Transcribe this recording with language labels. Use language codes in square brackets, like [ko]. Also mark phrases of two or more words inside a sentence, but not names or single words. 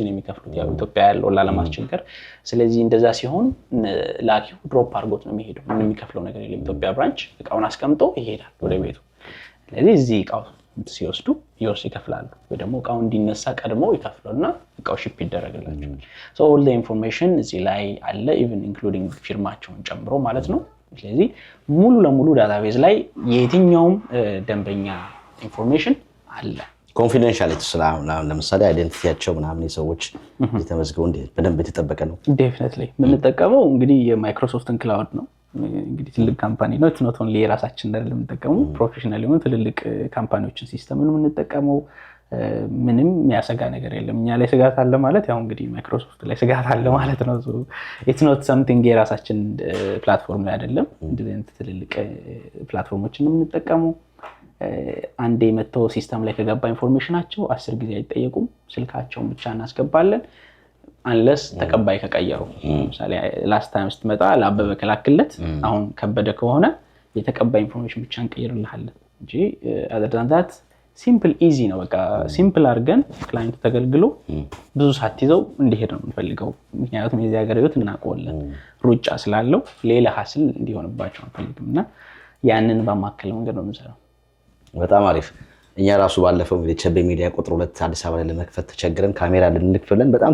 [am] ነው የሚከፍሉት ያው ኢትዮጵያ ያለው ላለማስቸገር ስለዚህ እንደዛ ሲሆን ላኪው ድሮፕ አድርጎት ነው የሚሄደው ምንም የሚከፍለው ነገር የለም ኢትዮጵያ ብራንች እቃውን አስቀምጦ ይሄዳል ወደ ቤቱ ስለዚህ እዚህ እቃው ሲወስዱ ይከፍላሉ ወይ ደግሞ እቃው እንዲነሳ ቀድሞ ይከፍሉና እቃው ሺፕ ይደረግላቸዋል [en] so all the information [am] እዚህ ላይ አለ [en] even including [am] ፊርማቸውን ጨምሮ ማለት ነው ስለዚህ ሙሉ ለሙሉ ዳታቤዝ ላይ የትኛውም ደንበኛ ኢንፎርሜሽን አለ ኮንፊደንሻሊቲ ስላም ለምሳሌ አይደንቲቲያቸው ምናምን የሰዎች የተመዝገው በደንብ የተጠበቀ ነው ዴፊኒትሊ የምንጠቀመው እንግዲህ የማይክሮሶፍትን ክላውድ ነው እንግዲህ ትልቅ ካምፓኒ ነው [en] it's not only [am] የራሳችን አይደለም የምንጠቀመው ፕሮፌሽናል የሆኑ ትልልቅ ካምፓኒዎችን ሲስተም ነው የምንጠቀመው ምንም የሚያሰጋ ነገር የለም እኛ ላይ ስጋት አለ ማለት ያው እንግዲህ ማይክሮሶፍት ላይ ስጋት አለ ማለት ነው [en] it's not something [am] የራሳችን ፕላትፎርም ላይ አይደለም እንደዚህ አይነት ትልልቅ ፕላትፎርሞችን ነው የምንጠቀመው አንዴ መተው ሲስተም ላይ ከገባ ኢንፎርሜሽናቸው 10 ጊዜ አይጠየቁም ስልካቸውን ብቻ እናስገባለን unless ተቀባይ ከቀየሩ ለምሳሌ ላስት ታይም ስትመጣ ለአበበ ከላክለት አሁን ከበደ ከሆነ የተቀባይ ኢንፎርሜሽን ብቻ እንቀይርልሃለን እንጂ [en] other than that simple easy [am] ነው በቃ simple አድርገን ክላይንቱ ተገልግሎ ብዙ ሳትይዘው እንዲሄድ ነው የምንፈልገው ምክንያቱም የዚህ ሀገር ህይወት እናውቀዋለን ሩጫ ስላለው ሌላ ሀስል እንዲሆንባቸው አንፈልግምና ያንን በማከለ መንገድ ነው የምንሰራው በጣም አሪፍ እኛ ራሱ ባለፈው እንግዲህ ቸቤ ሚዲያ ቁጥር 2 አዲስ አበባ ላይ ለመክፈት ተቸግረን ካሜራ ልንልክፈለን በጣም